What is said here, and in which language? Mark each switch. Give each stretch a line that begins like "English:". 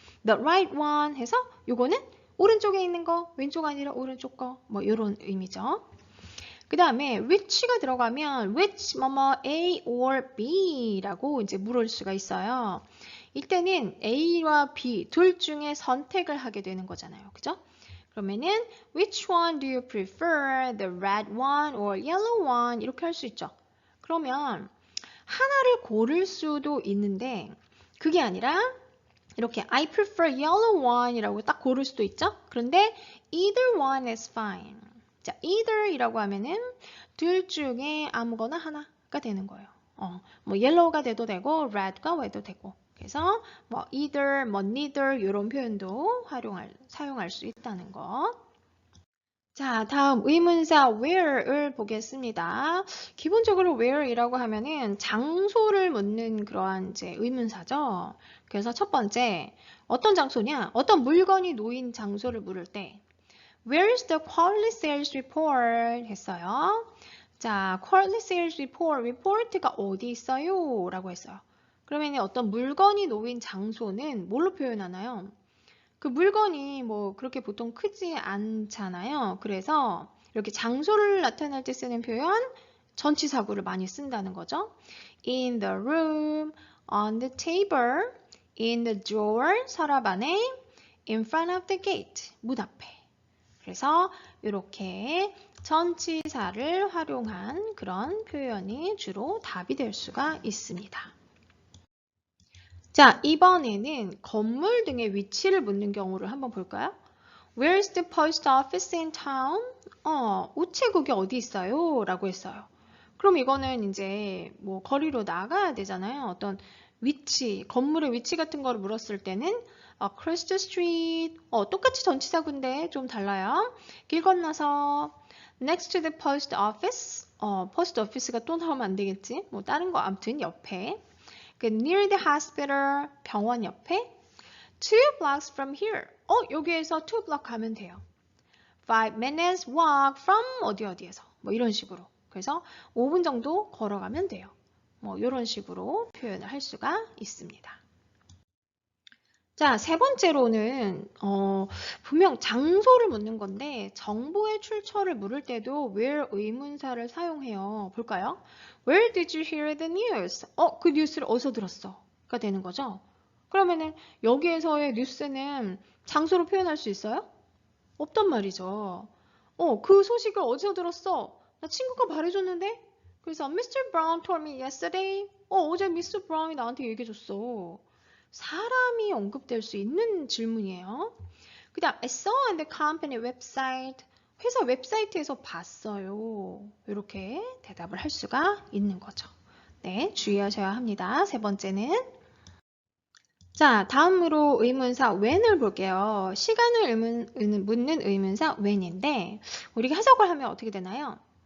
English: The right one
Korean: 해서 요거는 오른쪽에 있는 거, 왼쪽 아니라 오른쪽 거, 뭐 이런 의미죠. 그 다음에 which가 들어가면 which 뭐뭐 A or B라고 이제 물을 수가 있어요. 이때는 A와 B 둘 중에 선택을 하게 되는 거잖아요. 그죠? 그러면은
English: which one do you prefer? The red one or yellow one?
Korean: 이렇게 할 수 있죠. 그러면 하나를 고를 수도 있는데 그게 아니라 이렇게
English: I prefer yellow one
Korean: 이라고 딱 고를 수도 있죠. 그런데
English: either one is fine.
Korean: 자, either이라고 하면은 둘 중에 아무거나 하나가 되는 거예요. 뭐 yellow가 돼도 되고 red가 돼도 되고. 그래서 뭐 either, 뭐 neither 이런 표현도 사용할 수 있다는 거. 자, 다음 의문사 where을 보겠습니다. 기본적으로 where이라고 하면은 장소를 묻는 그러한 이제 의문사죠. 그래서 첫 번째, 어떤 장소냐? 어떤 물건이 놓인 장소를 물을 때
English: Where's the quarterly sales report?
Korean: 했어요. 자, quarterly sales report, report가 어디 있어요? 라고 했어요. 그러면 어떤 물건이 놓인 장소는 뭘로 표현하나요? 그 물건이 뭐 그렇게 보통 크지 않잖아요. 그래서 이렇게 장소를 나타낼 때 쓰는 표현, 전치사구를 많이 쓴다는 거죠.
English: In the room, on the table, in the drawer,
Korean: 서랍 안에,
English: in front of the gate,
Korean: 문 앞에. 그래서 이렇게 전치사를 활용한 그런 표현이 주로 답이 될 수가 있습니다. 자, 이번에는 건물 등의 위치를 묻는 경우를 한번 볼까요?
English: Where's the post office in town?
Korean: 우체국이 어디 있어요? 라고 했어요. 그럼 이거는 이제 뭐 거리로 나가야 되잖아요. 어떤 위치, 건물의 위치 같은 거를 물었을 때는
English: across the street,
Korean: 똑같이 전치사구인데 좀 달라요. 길 건너서
English: next to the post office,
Korean: post office가 또 나오면 안 되겠지. 뭐 다른 거 아무튼 옆에.
English: near the hospital,
Korean: 병원 옆에.
English: 2 blocks from here.
Korean: 여기에서 2 block 가면 돼요.
English: 5 minutes walk from
Korean: 어디에서. 뭐 이런 식으로. 그래서 5분 정도 걸어가면 돼요. 뭐 이런 식으로 표현을 할 수가 있습니다. 자, 세 번째로는 분명 장소를 묻는 건데 정보의 출처를 물을 때도 where 의문사를 사용해요. 볼까요?
English: Where did you hear the news?
Korean: 그 뉴스를 어디서 들었어? 가 되는 거죠. 그러면은 여기에서의 뉴스는 장소로 표현할 수 있어요? 없단 말이죠. 그 소식을 어디서 들었어? 나 친구가 말해줬는데? 그래서 Mr.
English: Brown told me yesterday.
Korean: 어제 미스 브라운이 나한테 얘기해줬어. 사람이 언급될 수 있는 질문이에요. 그 다음
English: I saw on the company website.
Korean: 회사 웹사이트에서 봤어요. 이렇게 대답을 할 수가 있는 거죠. 네, 주의하셔야 합니다. 세 번째는 자, 다음으로 의문사 when을 볼게요. 시간을 묻는 의문사 when인데 우리가 해석을 하면 어떻게 되나요?